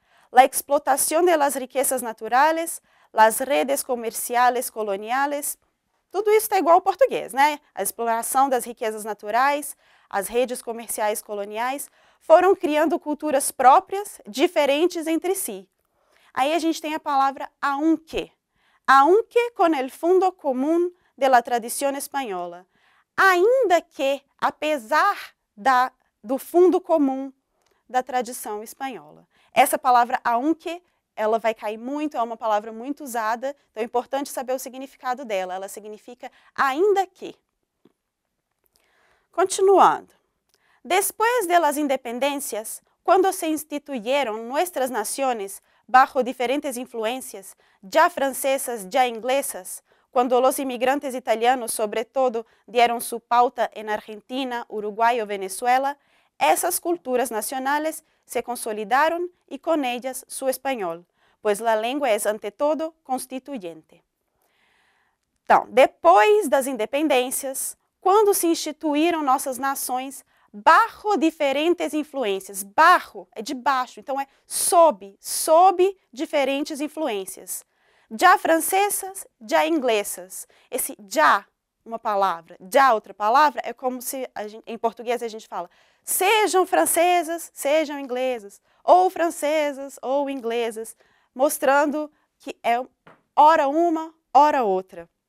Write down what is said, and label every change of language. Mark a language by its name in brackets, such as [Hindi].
[Spanish] La explotación de las riquezas naturales, las redes comerciales coloniales, [Portuguese] Tudo isso está igual ao português, né? A exploração das riquezas naturais, as redes comerciais coloniais foram criando culturas próprias, diferentes entre si. Aí a gente tem a palavra [Spanish] aunque con el fundo común de la tradición espanhola. [Portuguese] Ainda que, apesar do fundo comum da tradição espanhola. Essa palavra aunque, ela vai cair muito, é uma palavra muito usada, então é importante saber o significado dela. Ela significa ainda que. Continuando. [Spanish] Después de las independencias, cuando se instituyeron nuestras naciones bajo diferentes influencias, ya francesas, ya inglesas, cuando los inmigrantes italianos, sobre todo, dieron su pauta en Argentina, Uruguay o Venezuela, esas culturas nacionales se consolidaron y con ellas su español, pues la lengua es ante todo constituyente. [Portuguese] Então, depois das independências, quando se instituíram nossas nações, bajo diferentes influências. Bajo é de baixo, então é sob diferentes influências. Já francesas, já inglesas. Esse já, uma palavra, já outra palavra, é como se em português a gente fala sejam francesas, sejam inglesas, ou francesas, ou inglesas, mostrando que é ora uma, ora outra.